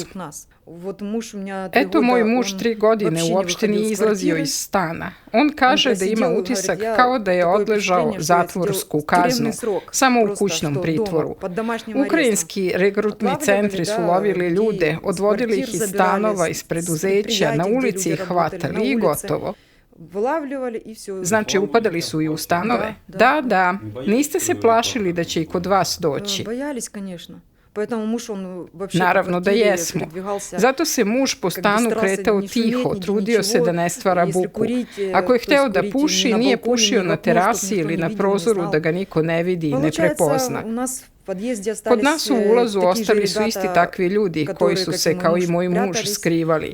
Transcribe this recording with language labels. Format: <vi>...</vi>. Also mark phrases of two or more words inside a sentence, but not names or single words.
<sr>Eto, moj muž 3 godine uopšte nije izlazio iz stana. On kaže da ima utisak kao da je odležao zatvorsku kaznu, samo u kućnom pritvoru. Ukrajinski regrutni centri su lovili ljude, odvodili ih iz stanova, iz preduzeća, na ulici ih hvatali i gotovo.</sr> <ru>вылавливали и все.</ru> <sr>Znači, upadali su i u stanove? Da. Niste se plašili da će i kod vas doći?</sr> <ru>Боялись, конечно. Поэтому муж, он вообще</ru> <sr>Naravno da jesmo. Zato se muž po stanu kretao tiho, trudio se da ne stvara buku. Ako je hteo da puši, nije pušio na terasi ili na prozoru da ga niko ne vidi i ne prepozna. Kod nas u ulazu ostali su isti takvi ljudi koji su se, kao i moj muž, skrivali.</sr>